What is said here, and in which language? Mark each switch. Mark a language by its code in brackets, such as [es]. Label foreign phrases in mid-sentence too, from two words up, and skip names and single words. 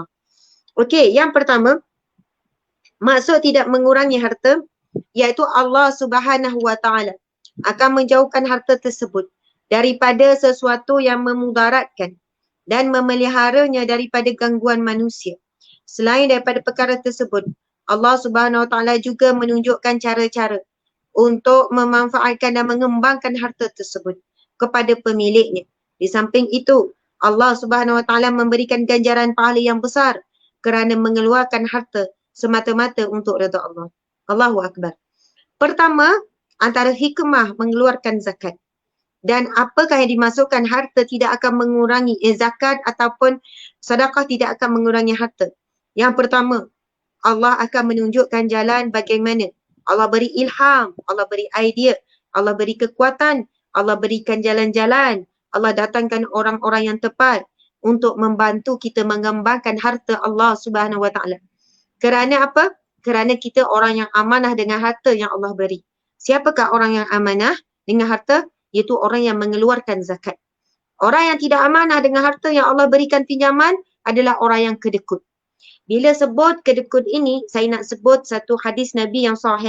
[ms] Okey, yang pertama, maksud tidak mengurangi harta, iaitu Allah [ar] سبحانه وتعالى [ms] akan menjauhkan harta tersebut daripada sesuatu yang memudaratkan dan memeliharanya daripada gangguan manusia. Selain daripada perkara tersebut, Allah [ar] سبحانه وتعالى [ms] juga menunjukkan cara-cara untuk memanfaatkan dan mengembangkan harta tersebut kepada pemiliknya. Di samping itu, Allah [ar] سبحانه وتعالى [ms] memberikan ganjaran pahala yang besar kerana mengeluarkan harta semata-mata untuk redha Allah. [ar] الله أكبر. [ms] Pertama, antara hikmah mengeluarkan zakat. Dan apakah yang dimasukkan harta tidak akan mengurangi, zakat ataupun sedekah tidak akan mengurangi harta. Yang pertama, Allah akan menunjukkan jalan bagaimana. Allah beri ilham, Allah beri idea, Allah beri kekuatan, Allah berikan jalan-jalan, Allah datangkan orang-orang yang tepat untuk membantu kita mengembangkan harta Allah [ar] سبحانه وتعالى. [ms] Kerana apa? Kerana kita orang yang amanah dengan harta yang Allah beri. Siapakah orang yang amanah dengan harta? Iaitu orang yang mengeluarkan zakat. Orang yang tidak amanah dengan harta yang Allah berikan pinjaman adalah orang yang kedekut. Bila sebut kedekut ini, saya nak sebut satu hadis Nabi yang sahih.